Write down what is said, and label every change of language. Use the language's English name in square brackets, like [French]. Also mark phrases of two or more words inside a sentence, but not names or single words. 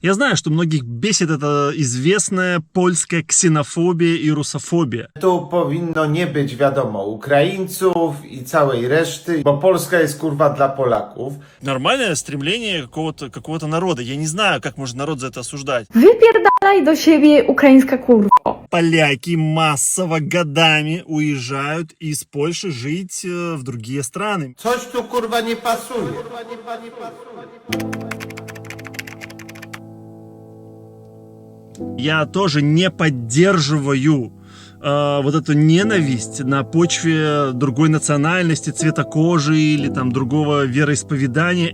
[Russian] Я знаю, что многих бесит эта известная польская ксенофобia и русофobia. [Polish] Tu powinno nie być, wiadomo, Ukraińców i całej reszty, bo Polska jest kurwa dla Polaków. [Russian] Нормальное стремление какого-то народа. Я не знаю, как может народ за это осуждать. [Polish] Wypierdalaj do siebie, ukraińska kurwo. [Russian] Поляки массово годами уезжают из Польши жить в другие страны. [Polish] Coś tu kurwa nie pasuje. [Russian] Я тоже не поддерживаю вот эту ненависть на почве другой национальности, цвета кожи или там другого вероисповедания.